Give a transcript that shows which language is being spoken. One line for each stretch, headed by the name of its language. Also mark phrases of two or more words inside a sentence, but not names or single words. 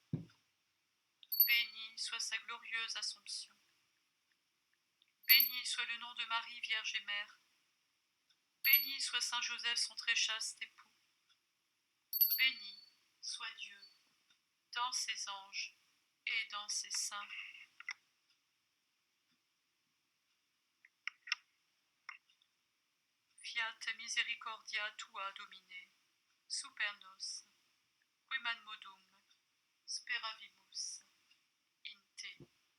French: Béni soit sa glorieuse Assomption. Béni soit le nom de Marie, Vierge et Mère. Béni soit Saint Joseph, son très chaste époux. Béni soit Dieu dans ses anges et dans ses saints.
Latin: Fiat misericordia tua, Domine, super nos, queman modum speravimus in te.